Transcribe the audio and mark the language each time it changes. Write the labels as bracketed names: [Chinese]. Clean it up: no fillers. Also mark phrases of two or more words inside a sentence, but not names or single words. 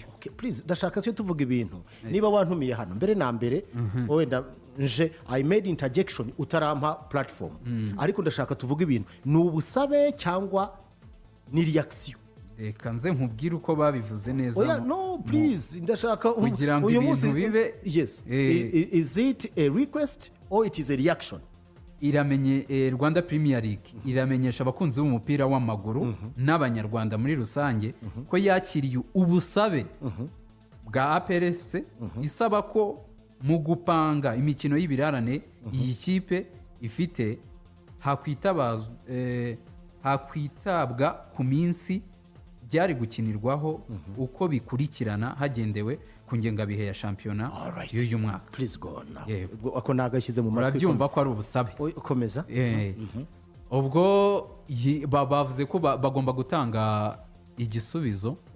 [English] Okay, please [Kinyarwanda] ndashaka cyo tuvuga ibintu niba wantumiye hano mbere na mbere wenda nje [English] I made interjection [Kinyarwanda] utarampa platform ariko ndashaka tuvuga ibintu ni ubusabe cyangwa ni reaction. Reka nze nkubwire uko babivuze neza. Oya [English] no please [Kinyarwanda] ndashaka kugira ngo ibintu bibe. [English] Yes, is it a request or it is a reaction? [Kinyarwanda] Iramenye Rwanda Premier League iramenyesha abakunzi b'umupira w'amaguru n'abanyarwanda muri rusange ko yakiriye ubusabe bwa APR isaba ko mu gupanga imikino y'ibirarane iyi kipe ifite hakwitabwa ku minsi byari gukinirwaho uko bikurikirana hagendewe ku ngengabihe ya shampiyona y'uyu mwaka. [English] Please go on now. [Kinyarwanda] Ako nagashyize mu matwi. Urabyumva ko ari ubusabe. Komeza. Ubwo bavuze ko bagomba gutanga igisubizo